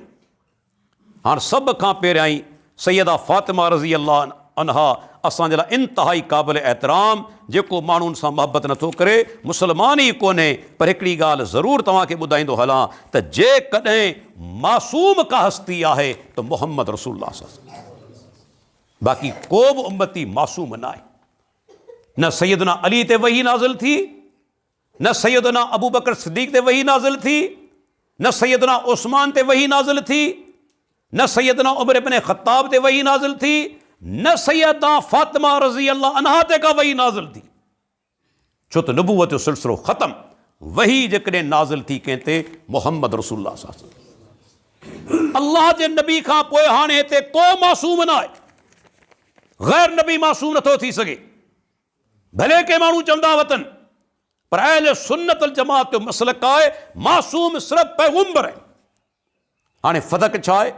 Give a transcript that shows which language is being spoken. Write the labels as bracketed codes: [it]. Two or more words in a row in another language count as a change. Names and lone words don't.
[sd] हाणे सभ खां पहिरियां ई सैयदा फातिमा [ar] رضي الله عنها [sd] असांजे लाइ इंतिहाई क़ाबिल एहतराम, जेको माण्हुनि सां मोहबत नथो करे मुस्लमान ई कोन्हे। पर हिकिड़ी ॻाल्हि ज़रूरु तव्हांखे ॿुधाईंदो हलां त जेकॾहिं मासूम का हस्ती आहे त मुहम्मद रसूलुल्लाह [ar] صلى الله عليه وسلم, [sd] बाक़ी को बि उम्मती मासूम न आहे। न सैयदना अली ते वही नाज़िल थी, न सैयदना अबू बकर सिद्दीक ते वही नाज़िल थी, न सैयदना उस्मान ते वही नाज़िल थी, न सैयदना उमर इब्न ख़त्ताब ते वही नाज़िल थी, न सैयदा फातिमा [ar] رضي الله عنها [sd] ते का वही नाज़िल थी। छो त नबूवत जो सिलसिलो ख़तम, वही जेकॾहिं नाज़िल थी कंहिं ते, [ar] محمد رسول الله صلى الله عليه وسلم. [sd] अल्लाह जे नबी खां पोइ हाणे हिते को मासूम न आहे, ग़ैर नबी मासूम नथो थी सघे। भले के माण्हू चवंदा वतन, पर [ar] أهل السنة والجماعة [sd] जो मसलक आहे मासूम सिर्फ़ु पैगंबर आहे। हाणे फ़दक छा आहे?